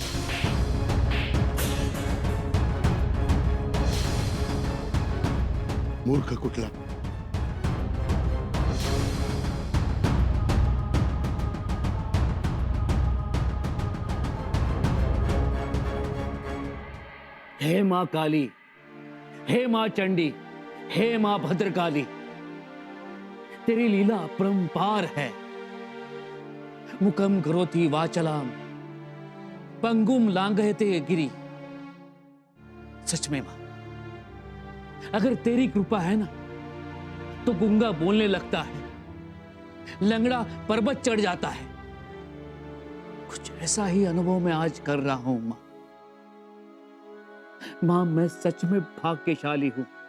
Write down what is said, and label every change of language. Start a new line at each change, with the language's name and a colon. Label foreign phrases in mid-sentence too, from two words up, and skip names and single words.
Marathi: मूर्ख कुठला.
Hindi: हे माँ काली, हे माँ चंडी, हे माँ भद्रकाली, तेरी लीला अपरंपार है।
Sanskrit: मुकम करोति वाचलाम, पंगुम लांघयते गिरी।
Hindi: सच में माँ, अगर तेरी कृपा है ना, तो गूंगा बोलने लगता है, लंगड़ा पर्वत चढ़ जाता है। कुछ ऐसा ही अनुभव मैं आज कर रहा हूं माँ। मां, मैं सच में भाग्यशाली हूं।